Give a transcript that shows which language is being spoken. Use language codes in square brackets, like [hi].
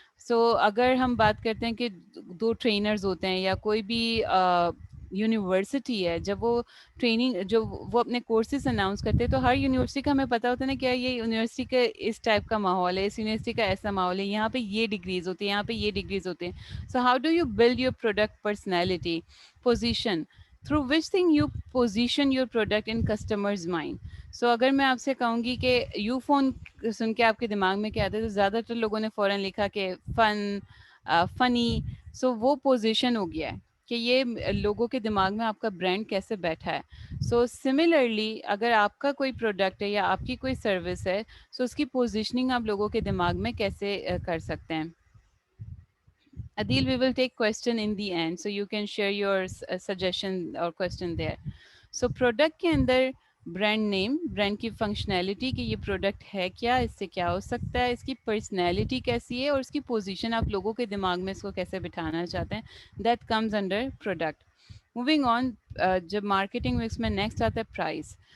[ur] سو اگر ہم بات کرتے ہیں کہ 2 ٹرینرز ہوتے ہیں یا کوئی بھی یونیورسٹی ہے, جب وہ ٹریننگ, جو وہ اپنے کورسز اناؤنس کرتے ہیں, تو ہر یونیورسٹی کا ہمیں پتہ ہوتا ہے نا, کیا یہ یونیورسٹی کا اس ٹائپ کا ماحول ہے, اس یونیورسٹی کا ایسا ماحول ہے, یہاں پہ یہ ڈگریز ہوتی ہیں, یہاں پہ یہ ڈگریز ہوتے ہیں. [en] So how do you build your product personality. Position, through which thing you position your product in customers mind. [ur] سو اگر میں آپ سے کہوں گی کہ یو فون سن کے آپ کے دماغ میں کیا آتا ہے, تو زیادہ تر لوگوں نے فوراً لکھا کہ فن, فنی. سو وہ پوزیشن ہو گیا ہے کہ یہ لوگوں کے دماغ میں آپ کا برانڈ کیسے بیٹھا ہے. سو سملرلی اگر آپ کا کوئی پروڈکٹ ہے یا آپ کی کوئی سروس ہے, سو اس کی پوزیشننگ آپ لوگوں کے دماغ میں کیسے کر سکتے ہیں. [en] Adil, we will take question in the end, so you can share your suggestion or question there. [ur] So product کے اندر برانڈ نیم, برانڈ کی فنکشنالٹی کہ یہ پروڈکٹ ہے کیا, اس سے کیا ہو سکتا ہے, اس کی پرسنالٹی کیسی ہے, اور اس کی پوزیشن آپ لوگوں کے دماغ میں اس کو کیسے بٹھانا چاہتے ہیں, [en] That comes under product. [ur] Moving on, جب مارکیٹنگ مکس میں نیکسٹ آتا ہے پرائس.